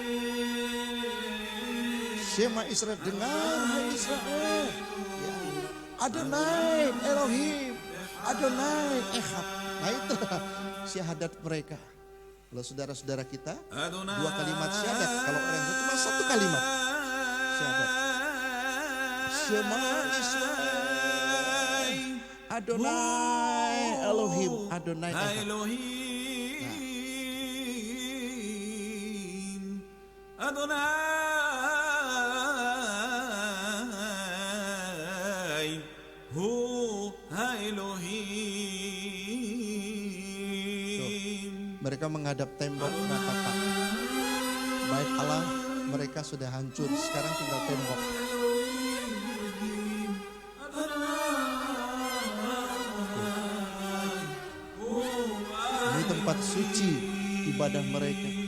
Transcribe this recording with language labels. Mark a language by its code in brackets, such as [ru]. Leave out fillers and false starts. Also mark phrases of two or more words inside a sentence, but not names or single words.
[he] שמע ישראל, [id] dengar hai Israel, ya. [he] אדוני אלוהים, אדוני אחד. [id] Nah itu syahadat mereka. Kalau saudara-saudara kita, 2 kalimat syahadat. Kalau orang itu cuma 1 kalimat syahadat. [he] שמע ישראל, אדוני אלוהים, אדוני אחד. אדוני הוא אלוהים. [id] Mereka menghadap tembok berkata, baik Allah mereka sudah hancur, sekarang tinggal tembok. Ini tempat suci ibadah mereka.